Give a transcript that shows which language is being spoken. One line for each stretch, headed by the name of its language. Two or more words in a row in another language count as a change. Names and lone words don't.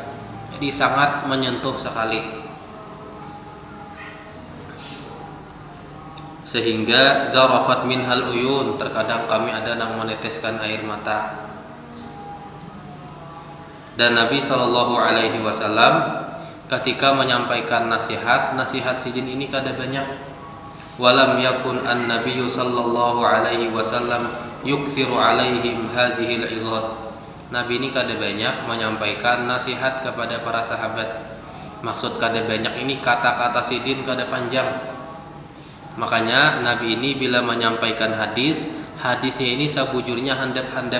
Banjar: Jadi sangat menyentuh sekali. Sehingga
Arabic: ذرفت منها العيون,
Banjar: terkadang kami ada yang meneteskan air mata. Dan Nabi
Arabic: صلى الله عليه وسلم
Banjar: ketika menyampaikan nasihat sidin ini kada banyak.
Arabic: ولم يكن النبي صلى الله عليه وسلم يكثر عليهم هذه العظات.
Banjar: Nabi ini kada banyak menyampaikan nasihat kepada para sahabat. Maksud kada banyak ini kata-kata sidin kada panjang. Makanya Nabi ini bila menyampaikan hadisnya ini sebujurnya handap-handap.